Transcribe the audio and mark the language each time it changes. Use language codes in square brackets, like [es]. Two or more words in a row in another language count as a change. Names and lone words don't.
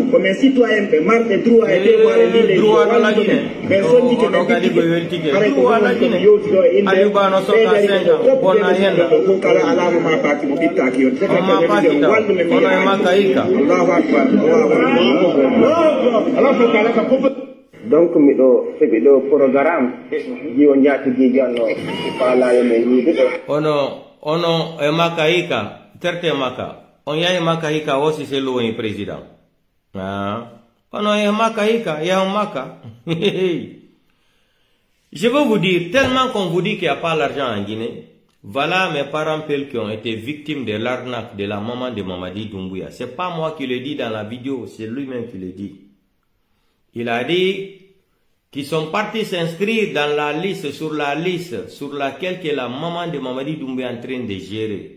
[ff] komin citoyen ɓe marɓe droit e devoir e linde min soñjike min ɓittike haray ko yowti ɗo e inde ko kala alama ma paki mo ɓittaki yon [fr] secrétaire religieux [ff] wallu men min [ar] الله أكبر [ff] donc miɗo heɓi ɗo programme jiwo jaatiguiji anno faalayo men yiide ɗo ono e makka hikka terte makka on yahi makka hikka o si sellu woni président ono e makka hikka yahu makka [fr] je veux vous dire, tellement qu'on vous dit qu'il n'y a pas l'argent en Guinée, voilà mes parents qui ont été victimes de l'arnaque de la maman de Mamadi Doumbouya. C'est pas moi qui le dis dans la vidéo, c'est lui-même qui le dit. Il a dit qu'ils sont partis s'inscrire dans la liste sur laquelle que la maman de Mamadi Doumbouya est en train de gérer.